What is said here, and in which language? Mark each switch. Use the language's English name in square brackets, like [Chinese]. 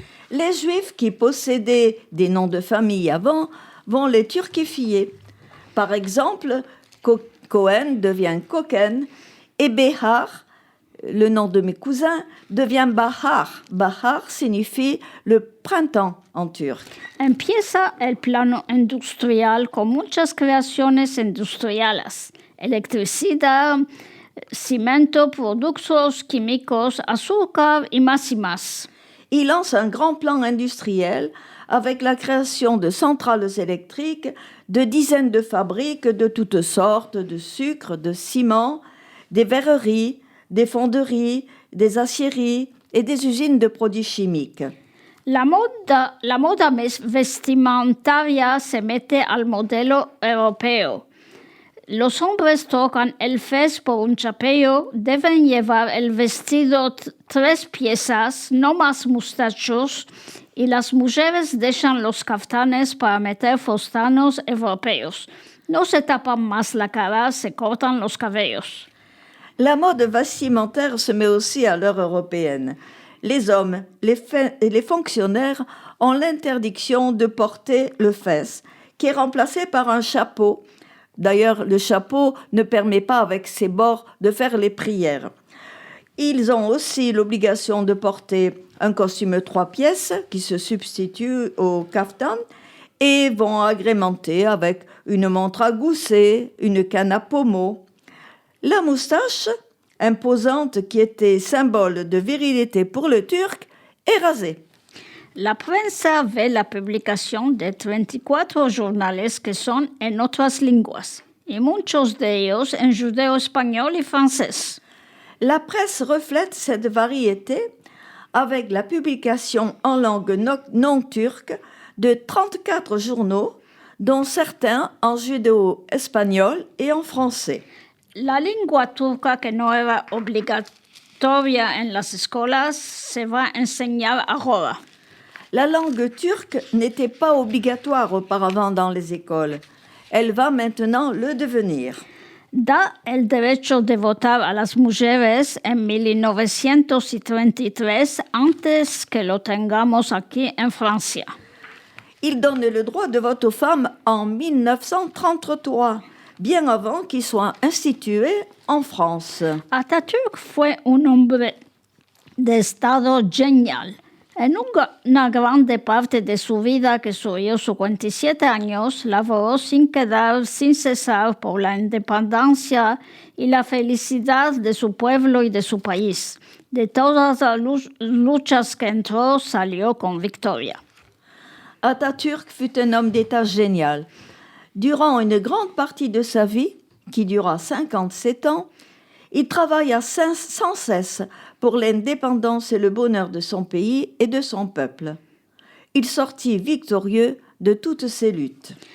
[French] Les Juifs qui possédaient des noms de famille avant vont les turquifier. Par exemple, Cohen devient Koken et Behar, le nom de mes cousins, devient Bahar. Bahar signifie le printemps en turc. [Ladino] Empieza el plano industrial con muchas creaciones industriales. Electricidad, cimento, productos químicos, azúcar y más. [French] Il lance un grand plan industriel avec la création de centrales électriques, de dizaines de fabriques de toutes sortes, de sucre, de ciment, des verreries, des fonderies, des aciéries et des usines de produits chimiques. [Ladino] La moda vestimentaria se mete al modelo europeo. Los hombres tocan el fez por un chapeo, deben llevar el vestido 3 piezas, no más mustachos, y las mujeres dejan los caftanes para meter fustanos europeos. No se tapan más la cara, se cortan los cabellos. [French] La mode vestimentaire se met aussi à l'heure européenne. Les hommes, les fonctionnaires ont l'interdiction de porter le fez, qui est remplacé par un chapeau. D'ailleurs, le chapeau ne permet pas, avec ses bords, de faire les prières. Ils ont aussi l'obligation de porter un costume 3 pièces qui se substitue au kaftan et vont agrémenter avec une montre à gousset, une canne à pommeau. La moustache, imposante qui était symbole de virilité pour le Turc, est rasée. [Ladino] La prensa ve la publicación de 34 jornales que son en otras lenguas, y muchos de ellos en judeo, español y francés. [French] La presse reflète cette variété avec la publication en langue non turque de 34 journaux, dont certains en judéo-espagnol et en français. [Ladino] La lengua turca que no era obligatoria en las escuelas se va a enseñar ahora. [French] La langue turque n'était pas obligatoire auparavant dans les écoles. Elle va maintenant le devenir. [Ladino] Da el derecho de votar a las mujeres en 1933 antes que lo tengamos aquí en Francia. [French] Il donne le droit de vote aux femmes en 1933, bien avant qu'il soit institué en France. [Ladino] Atatürk fue un hombre de Estado genial. En una grande parte de su vida, que subió 57 años, laboró sin cesar por la independencia y la felicidad de su pueblo y de su país. De todas las luchas que entró, salió con victoria. [French] Atatürk fut un homme d'État génial. Durant une grande partie de sa vie, qui dura 57 ans, il travailla sans cesse pour l'indépendance et le bonheur de son pays et de son peuple. Il sortit victorieux de toutes ces luttes.